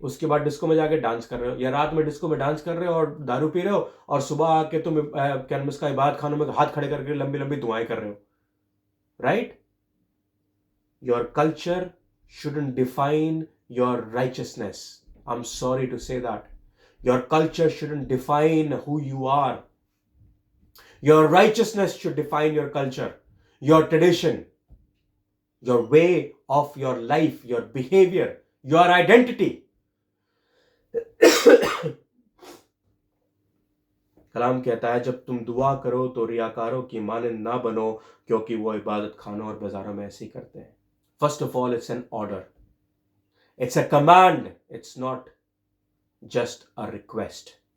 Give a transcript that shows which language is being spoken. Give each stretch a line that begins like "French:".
Hindi: उसके बाद डिस्को में जाके डांस कर रहे हो, या रात में डिस्को में डांस कर रहे हो और दारू पी रहे हो, और सुबह आके तुम क्या नाम इसका, इबादत खानों में हाथ खड़े करके लंबी लंबी दुआएं कर रहे हो, right?
English: Your culture shouldn't define your righteousness. I am sorry to say that. Your culture shouldn't define who you are. Your righteousness should define your culture, your tradition, your way of your life, your behavior, your identity.
Hindi: कलाम कहता है जब तुम दुआ करो तो रियाकारों की मानंद ना बनो, क्योंकि वो इबादत खानों और बाजारों में ऐसे ही करते हैं।
English: First of all it's an order, it's a command, it's not just a request.